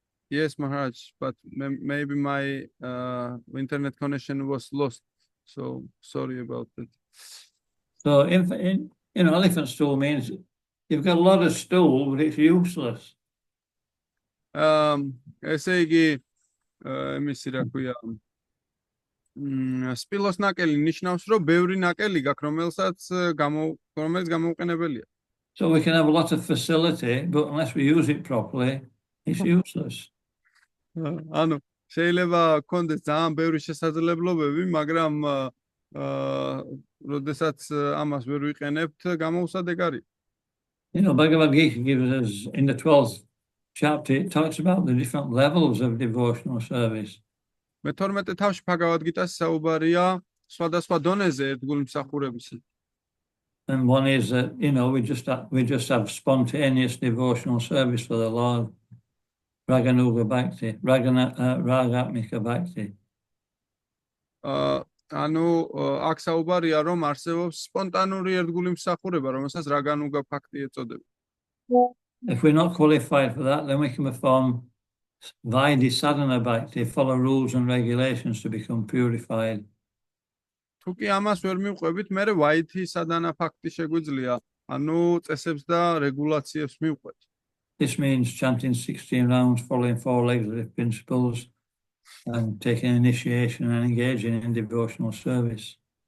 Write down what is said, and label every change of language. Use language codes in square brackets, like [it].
[en] Yes, Maharaj, but maybe my internet connection was lost, so sorry about that. So, elephant stool means you've got a lot of stool, but it's useless. [ka] ესე იგი, იმისი რა ქვია, სპილოს ნაკელი ნიშნავს, რომ ბევრი ნაკელი გაქვს, რომელიც გამოუყენებელია. [en] So we can have a lot of facility, but unless we use it properly, it's useless. [ka] ანუ შეიძლება გქონდეს ძალიან ბევრი შესაძლებლობები, მაგრამ როდესაც ამას ვერ ვიყენებთ, გამოუსადეგ არის. [en] You know, Bhagavad Gita gives us in the 12th chapter, it talks about the different levels of devotional service. [ka] მე-12 თავში ბჰაგავად გიტას საუბარია სხვადასხვა დონეზე ერთგული მსახურებისა. [en] And one is that, you know, we just have spontaneous devotional service for the Lord. Raganuga Bhakti, Ragatmika Bhakti. [ka] ანუ აქ საუბარია რომ არსებობს სპონტანური ერთგული მსახურება, რომელსაც რაგანუგა ბhakti ეწოდება. [en] If we're not qualified for that, then we can perform Vaidhi sadhana bhakti, follow rules and regulations to become purified. [ka] თუ კი ამას ვერ მივყვებით, მე ვაითი სადანა ფაქტი შეგვიძლია, ანუ წესებს და რეგულაციებს მივყვეთ. [en] This means chanting 16 rounds, following 4 legislative principles, and taking initiation and engaging in devotional service.